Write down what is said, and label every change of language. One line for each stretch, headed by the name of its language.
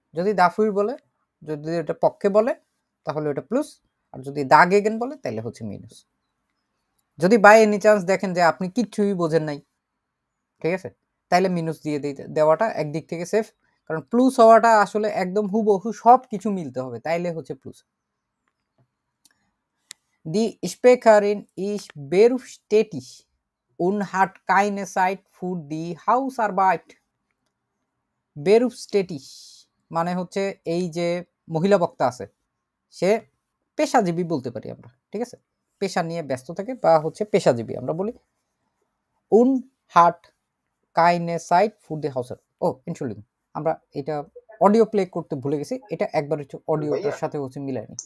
Bangla: যদি দাফুইর বলে, যদি ওটা পক্ষে বলে তাহলে ওটা প্লাস, আর যদি দাগেগেন বলে তাহলে হচ্ছে মিনাস। যদি বাই এনি চান্স দেখেন যে আপনি কিচ্ছুই বোঝেন নাই, ঠিক আছে, তাইলে মিনাস দিয়ে দেওয়াটা একদিক থেকে সেফ, কারণ প্লুস হওয়াটা আসলে একদম হুবহু সব কিছু মিলতে হবে, তাইলে হচ্ছে plus.
German: Die Sprecherin ist berufstätig und hat keine Zeit für die Hausarbeit.
Bangla: Berufstätig মানে হচ্ছে এই যে মহিলা বক্তা আছে সে পেশাজীবী বলতে পারি আমরা, ঠিক আছে, পেশা নিয়ে ব্যস্ত থাকে বা হচ্ছে পেশাজীবী আমরা বলি। উন হাট কাইনে সাইট ফুড দি হাউসার। ও ইনশুলিং, আমরা এটা অডিও প্লে করতে ভুলে গেছি, এটা একবার একটু অডিওটার সাথে হচ্ছে মিলাইনি।